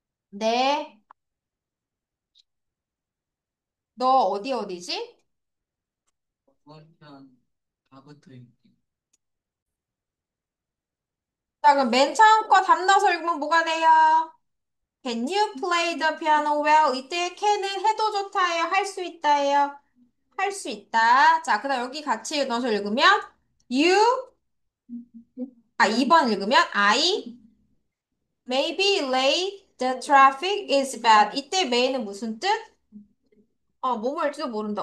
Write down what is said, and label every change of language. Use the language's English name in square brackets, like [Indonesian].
[Korean] 네. 너 어디지? 그러면 다부터 읽기. 자, 그럼 맨 처음 거 답 넣어서 읽으면 뭐가 돼요? [English] Can you play the piano well? [Korean] 이때 can은 해도 좋다예요. 할 수 있다예요. 할 수 있다. 자, 그다음 여기 같이 넣어서 읽으면 you 2번 읽으면 [English] I may be late. The traffic is bad. [Korean] 이때 may는 무슨 뜻? 뭐뭐 할지도 모른다.